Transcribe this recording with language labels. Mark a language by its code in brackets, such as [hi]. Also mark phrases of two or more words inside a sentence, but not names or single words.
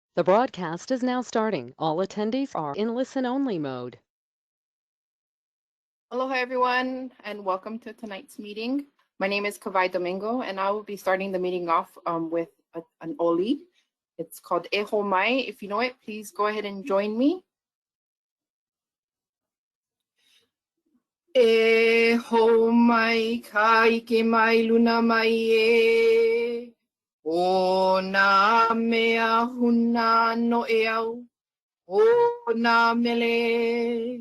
[en] The broadcast is now starting. All attendees are in listen-only mode. Aloha everyone, and welcome to tonight's meeting. My name is Kawai Domingo, and I will be starting the meeting off with an oli. It's called E Ho Mai. If you know it, please go ahead and join me. [haw] E ho mai ka ike mai luna mai e. O nā mea huna no e au. O nā mele.